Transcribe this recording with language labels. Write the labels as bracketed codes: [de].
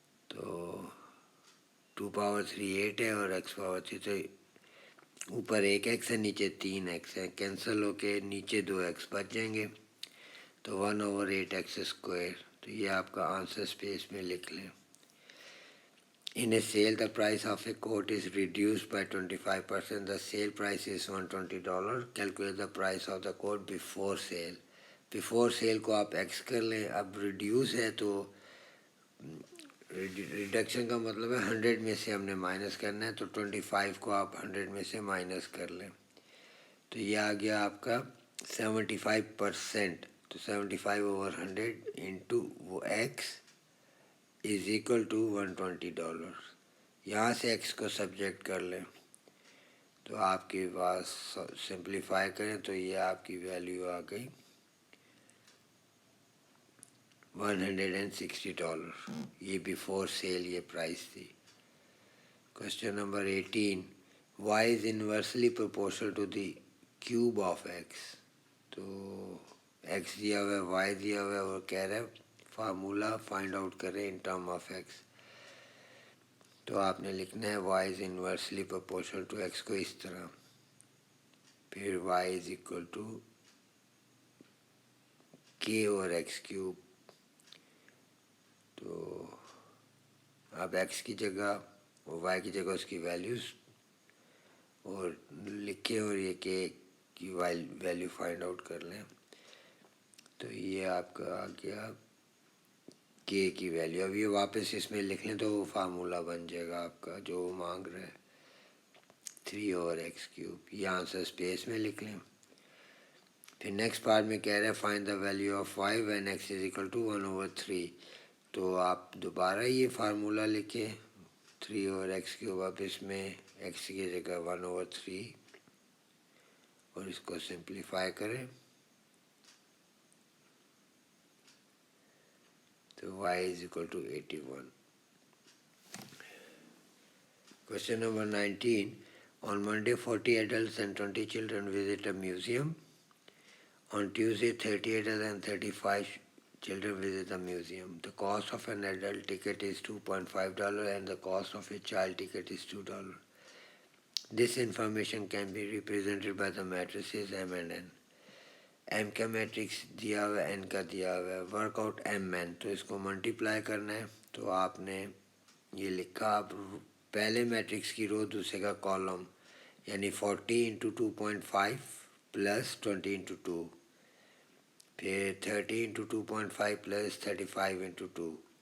[ur] تو 2 پاور 3 8 ہے اور x پاور 3، تو اوپر 1x ہے نیچے 3x ہے، کینسل ہو کے نیچے 2x بچ جائیں گے. تو 1/8x². تو یہ آپ کا آنسر اسپیس میں لکھ لیں. [en] In a sale, the price of a coat is reduced by 25%. The sale price is $120. Calculate the price of the coat before sale. Before sale [ur] کو آپ x کر لیں. اب ریڈیوس ہے تو ریڈکشن کا مطلب ہے 100 میں سے ہم نے مائنس کرنا ہے، تو 25 کو آپ 100 میں سے مائنس کر لیں. تو یہ آ گیا آپ کا 75%. تو 75/100 انٹو وہ ایکس از اکول ٹو $120. یہاں سے ایکس کو سبجیکٹ کر لیں تو آپ کے پاس سمپلیفائی کریں تو یہ آپ کی ویلیو آ گئی $160. یہ بیفور سیل یہ پرائس تھی. [en] Question number 18 y is inversely proportional to the cube of x. [ur] تو x دیا ہوا ہے y دیا ہوا ہے اور کہہ رہے ہیں فارمولا فائنڈ آؤٹ کریں ان ٹرم آف x. تو آپ نے لکھنا ہے [en] y is inversely proportional to x [ur] کو اس طرح، پھر y is equal to k اور x کیوب. تو اب x کی جگہ اور y کی جگہ اس کی ویلیوز اور لکھیں اور یہ k کی ویلیو فائنڈ آؤٹ کر لیں. تو یہ آپ کا آ گیا k کی ویلیو. اب یہ واپس اس میں لکھ لیں تو وہ فارمولا بن جائے گا آپ کا جو مانگ رہے 3/x³. یہ آنسر اسپیس میں لکھ لیں. پھر نیکسٹ پارٹ میں کہہ رہے ہیں [en] Find the value of 5 when x is equal to 1/3. [ur] تو آپ دوبارہ یہ فارمولا لکھیں 3/x³. اب اس میں x کی جگہ 1/3 اور اس کو سمپلیفائی کریں تو [en] y is equal to 81. Question number 19. On Monday, 40 adults and 20 children visit a museum. On Tuesday, 30 adults and 35 children visit the museum. The cost of an adult ticket is $2.5 and the cost of a child ticket is $2. This information can be represented by the matrices M and N. [ur] M کا matrix دیا ہوا ہے, N کا دیا ہوا ہے. Work out M N, تو اس کو ملٹیپلائی کرنا ہے. تو آپ نے یہ لکھا, آپ پہلے میٹرکس کی رو دوسرے کا کالم, یعنی 40 انٹو 2.5 پلس 20 انٹو 2, پھر 30 انٹو 2.5 پلس 35 انٹو 2.